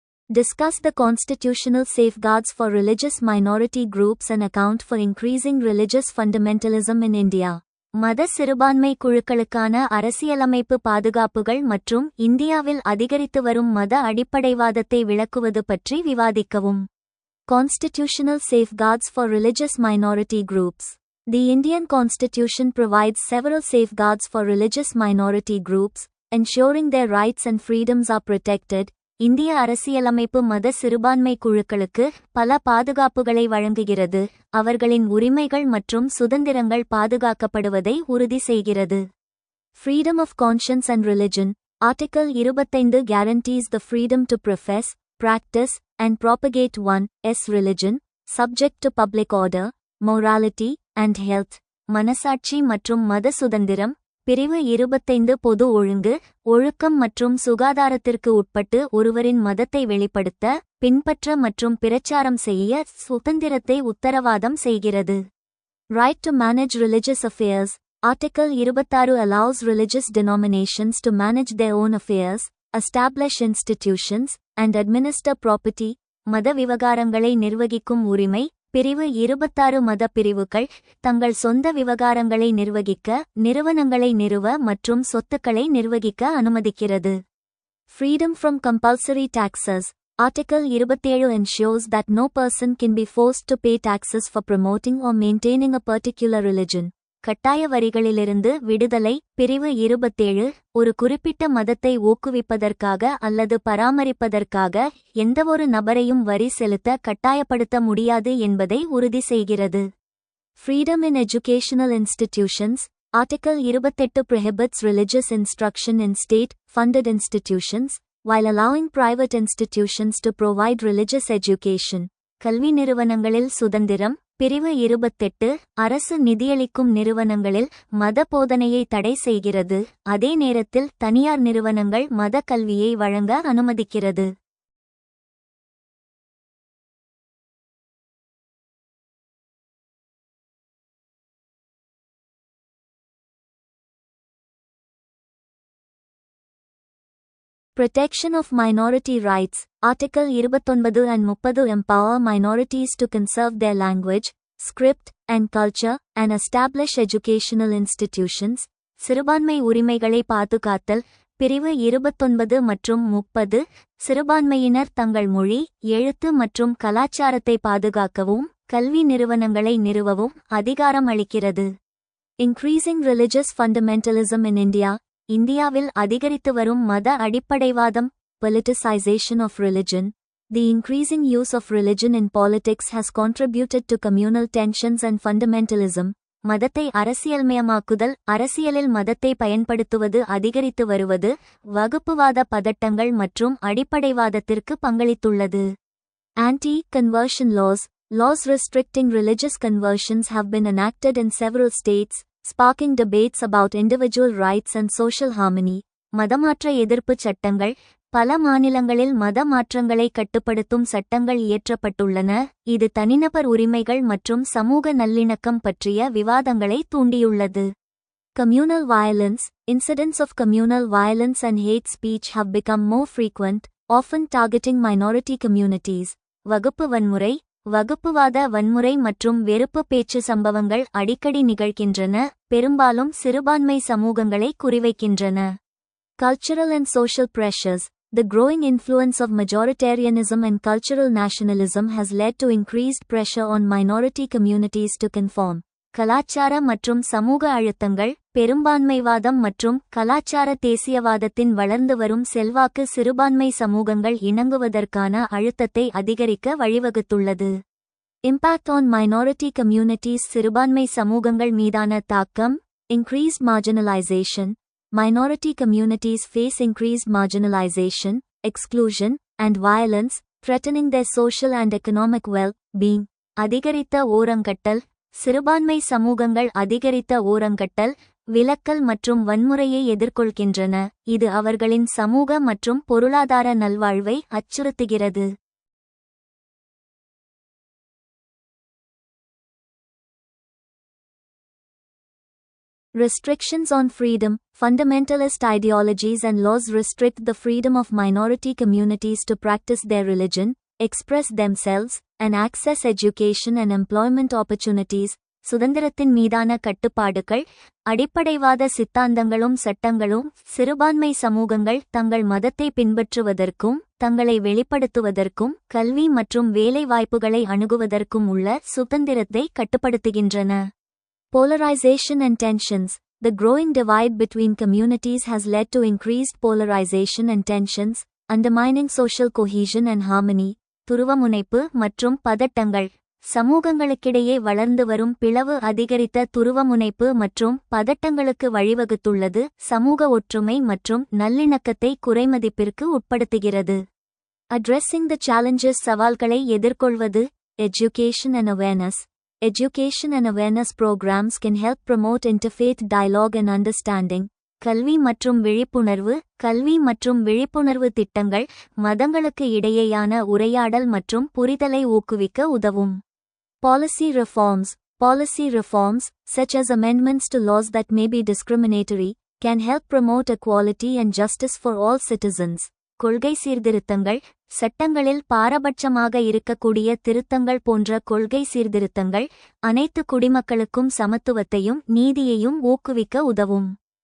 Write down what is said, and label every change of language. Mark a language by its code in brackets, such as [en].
[en] Discuss the constitutional safeguards for religious minority groups and account for increasing religious fundamentalism in India. [ta] மத சிறுபான்மை குழுக்களுக்கான அரசியலமைப்பு பாதுகாப்புகள் மற்றும் இந்தியாவில் அதிகரித்து வரும் மத அடிப்படைவாதத்தை விளக்குவது பற்றி விவாதிக்கவும். [en] Constitutional safeguards for religious minority groups. The Indian Constitution provides several safeguards for religious minority groups, ensuring their rights and freedoms are protected. [ta] இந்திய அரசியலமைப்பு மத சிறுபான்மை குழுக்களுக்கு பல பாதுகாப்புகளை வழங்குகிறது, அவர்களின் உரிமைகள் மற்றும் சுதந்திரங்கள் பாதுகாக்கப்படுவதை உறுதி செய்கிறது. [en] Freedom of conscience and religion. Article 25 guarantees the freedom to profess, practice, and propagate one's religion, subject to public order, morality, and health. [ta] மனசாட்சி மற்றும் மத சுதந்திரம். பிரிவு 25 பொது ஒழுங்கு, ஒழுக்கம் மற்றும் சுகாதாரத்திற்கு உட்பட்டு ஒருவரின் மதத்தை வெளிப்படுத்த, பின்பற்ற மற்றும் பிரச்சாரம் செய்ய சுதந்திரத்தை உத்தரவாதம் செய்கிறது. [en] Right to manage religious affairs. Article 26 allows religious denominations to manage their own affairs, establish institutions, and administer property. [ta] மத விவகாரங்களை நிர்வகிக்கும் உரிமை. பிரிவு 26 மத பிரிவுகள் தங்கள் சொந்த விவகாரங்களை நிர்வகிக்க, நிறுவனங்களை நிறுவ மற்றும் சொத்துக்களை நிர்வகிக்க அனுமதிக்கிறது. [en] Freedom from compulsory taxes. Article 27 ensures that no person can be forced to pay taxes for promoting or maintaining a particular religion. [ta] கட்டாய வரிகளிலிருந்து விடுதலை. பிரிவு 27 ஒரு குறிப்பிட்ட மதத்தை ஊக்குவிப்பதற்காக அல்லது பராமரிப்பதற்காக எந்தவொரு நபரையும் வரி செலுத்த கட்டாயப்படுத்த முடியாது என்பதை உறுதி செய்கிறது. [en] Freedom in educational institutions. Article 28 prohibits religious instruction in state-funded institutions, while allowing private institutions to provide religious education. [ta] கல்வி நிறுவனங்களில் சுதந்திரம். பிரிவு 28 அரசு நிதியளிக்கும் நிறுவனங்களில் மத போதனையை தடை செய்கிறது, அதே நேரத்தில் தனியார் நிறுவனங்கள் மத கல்வியை வழங்க அனுமதிக்கிறது. [en] Protection of minority rights. Article 29 and 30 empower minorities to conserve their language, script, and culture, and establish educational institutions. [ta] சிறுபான்மை உரிமைகளை பாதுகாத்தல். பிரிவு 29 மற்றும் 30 சிறுபான்மையினர் தங்கள் மொழி, எழுத்து மற்றும் கலாச்சாரத்தை பாதுகாக்கவும், கல்வி நிறுவனங்களை நிறுவவும் அதிகாரம் அளிக்கிறது. [en] Increasing religious fundamentalism in India. [ta] இந்தியாவில் அதிகரித்து வரும் மத அடிப்படைவாதம். [en] Politicization of religion. The increasing use of religion in politics has contributed to communal tensions and fundamentalism. [ta] மதத்தை அரசியல்மயமாக்குதல், அரசியலில் மதத்தை பயன்படுத்துவது அதிகரித்து வருவது, வகுப்புவாத பதட்டங்கள் மற்றும் அடிப்படைவாதத்திற்கு பங்களித்துள்ளது. [en] Anti-conversion laws restricting religious conversions have been enacted in several states, sparking debates about individual rights and social harmony. [ta] மதமாற்ற எதிர்ப்புச் சட்டங்கள். பல மாநிலங்களில் மத மாற்றங்களை கட்டுப்படுத்தும் சட்டங்கள் இயற்றப்பட்டுள்ளன, இது தனிநபர் உரிமைகள் மற்றும் சமூக நல்லிணக்கம் பற்றிய விவாதங்களை தூண்டியுள்ளது. [en] Communal violence. Incidents of communal violence and hate speech have become more frequent, often targeting minority communities. [ta] வகுப்பு வன்முறை, வகுப்புவாத வன்முறை மற்றும் வெறுப்பு பேச்சு சம்பவங்கள் அடிக்கடி நிகழ்கின்றன, பெரும்பாலும் சிறுபான்மை சமூகங்களை குறிவைக்கின்றன. [en] Cultural and social pressures. The growing influence of majoritarianism and cultural nationalism has led to increased pressure on minority communities to conform. [ta] கலாச்சார மற்றும் சமூக அழுத்தங்கள். பெரும்பான்மைவாதம் மற்றும் கலாச்சார தேசியவாதத்தின் வளர்ந்து வரும் செல்வாக்கு சிறுபான்மை சமூகங்கள் இணங்குவதற்கான அழுத்தத்தை அதிகரிக்க வழிவகுத்துள்ளது. [en] Impact on minority communities. [ta] சிறுபான்மை சமூகங்கள் மீதான தாக்கம். [en] Increased marginalization. Minority communities face increased marginalization, exclusion, and violence, threatening their social and economic well-being. [ta] அதிகரித்த ஓரங்கட்டல். சிறுபான்மை சமூகங்கள் அதிகரித்த ஓரங்கட்டல், விலக்கல் மற்றும் வன்முறையை எதிர்கொள்கின்றன, இது அவர்களின் சமூக மற்றும் பொருளாதார நல்வாழ்வை அச்சுறுத்துகிறது. [en] Restrictions on freedom. Fundamentalist ideologies and laws restrict the freedom of minority communities to practice their religion, express themselves, and access education and employment opportunities. [ta] சுதந்திரத்தின் மீதான கட்டுப்பாடுகள். அடிப்படைவாத சித்தாந்தங்களும் சட்டங்களும் சிறுபான்மை சமூகங்கள் தங்கள் மதத்தை பின்பற்றுவதற்கும் தங்களை வெளிப்படுத்துவதற்கும் கல்வி மற்றும் வேலை வாய்ப்புகளை அணுகுவதற்கும் உள்ள சுதந்திரத்தை கட்டுப்படுத்துகின்றன. [en] Polarization and tensions. The growing divide between communities has led to increased polarization and tensions, undermining social cohesion and harmony. [ta] துருவமுனைப்பு மற்றும் பதட்டங்கள். சமூகங்களுக்கிடையே வளர்ந்து வரும் பிளவு அதிகரித்த துருவமுனைப்பு மற்றும் பதட்டங்களுக்கு வழிவகுத்துள்ளது, சமூக ஒற்றுமை மற்றும் நல்லிணக்கத்தை குறைமதிப்பிற்கு உட்படுத்துகிறது. [en] Addressing the challenges. [ta] சவால்களை எதிர்கொள்வது. [en] Education and awareness. Education and awareness programs can help promote interfaith dialogue and understanding. [ta] கல்வி மற்றும் விழிப்புணர்வு. கல்வி மற்றும் விழிப்புணர்வு திட்டங்கள் மதங்களுக்கு இடையேயான உரையாடல் மற்றும் புரிதலை ஊக்குவிக்க உதவும். [en] Policy reforms. Policy reforms, such as amendments to laws that may be discriminatory, can help promote equality and justice for all citizens. [ta] கொள்கை சீர்திருத்தங்கள். சட்டங்களில் பாரபட்சமாக இருக்கக்கூடிய திருத்தங்கள் போன்ற கொள்கை சீர்திருத்தங்கள் அனைத்து குடிமக்களுக்கும் சமத்துவத்தையும் நீதியையும் ஊக்குவிக்க உதவும்.